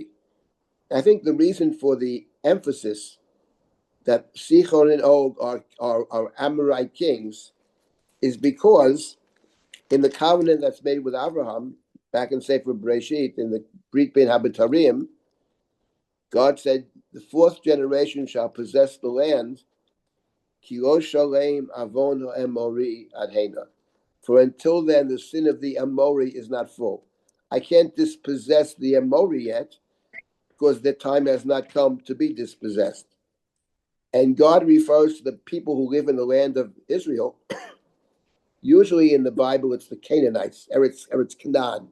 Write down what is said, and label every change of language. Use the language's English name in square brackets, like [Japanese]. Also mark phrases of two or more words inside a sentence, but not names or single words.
[English] I think the reason for the emphasis that Sichon and Og are Amorite kings is because in the covenant that's made with Abraham, back in Sefer Bereshit, in the Brit Ben Habitarim, God said, the fourth generation shall possess the land, [Hebrew] כי לא שלם עון האמורי עד הנה. [English] For until then, the sin of the Amori is not full. I can't dispossess the Amori yet because the time has not come to be dispossessed. And God refers to the people who live in the land of Israel. Usually in the Bible, it's the Canaanites, Eretz Canaan.